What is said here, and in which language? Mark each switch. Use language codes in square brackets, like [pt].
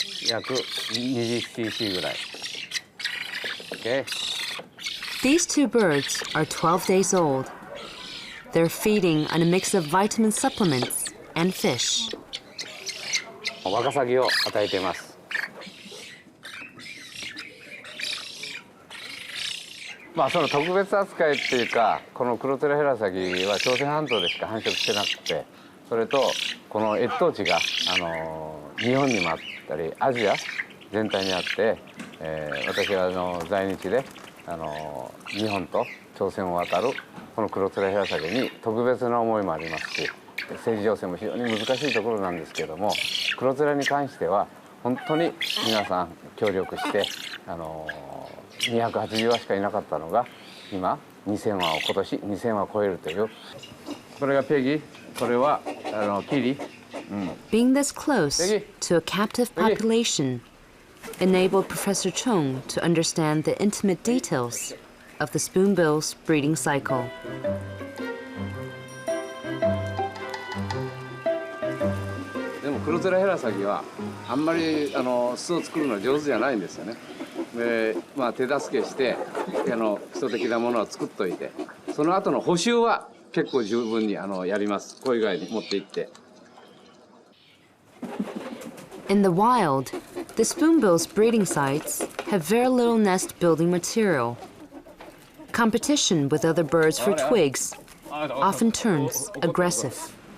[ja] 約20cc ぐらい。Okay. [en] These two birds are 12 days old. They're feeding on a mix of vitamin supplements and fish. [ja] ワカサギを与えています。その特別扱いっていうか、このクロテラヘラサギは朝鮮半島でしか繁殖してなくて、それとこの越冬地が日本にもあったりアジア全体にあって、私は在日で日本と朝鮮を渡るこのクロテラヘラサギに特別な思いもありますし、政治情勢も非常に難しいところなんですけれども、クロテラに関しては本当に皆さん協力して280羽しかいなかったのが今2000羽を今年2000羽超えるという。これがペギ、これはキリ。 [en] Being this close to a captive population enabled Professor Chong to understand the intimate details of the spoonbill's breeding cycle. [ja] でもクロテラヘラサギはあんまり巣を作るのは上手じゃないんですよね。で、手助けして基礎的なものを作っといて、その後の補修は結構十分にやります。郊外に持って行って。 [en] In the wild, the spoonbill's breeding sites have very little nest building material. Competition with other birds for twigs often turns aggressive.